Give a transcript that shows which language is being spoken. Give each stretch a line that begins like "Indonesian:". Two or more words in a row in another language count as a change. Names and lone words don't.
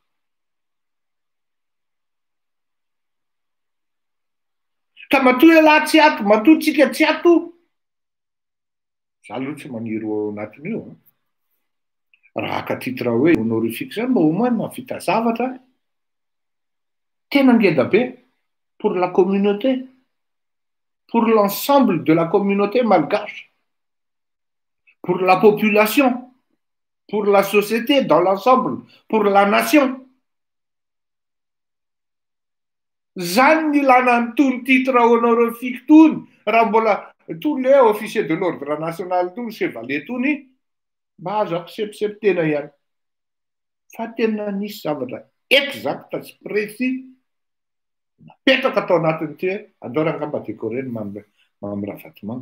Malagasy: Ka matoa lahy tsy ato, matoa tsika tsy ato. Za aloha tsy maniry ao anatiny io. Raha haka titre hoe honorifique zany mba
French: au moins
Malagasy: mahavita zavatra. Tena ngeda be
French: pour la communauté, pour l'ensemble de la communauté malgache, pour la population, pour la société dans l'ensemble, pour la nation.
Malagasy: Zany ny ilana nytony
French: titre honorifique
Malagasy: tony raha mbola tony
French: le officier de l'ordre national
Malagasy: tony chevalier tony mba azo accepte tena ihany. Fa tena nisy zavatra exact sy précis napetraka atao anatiny ty hoe andao rangamba décoré mamy Ravatomanga.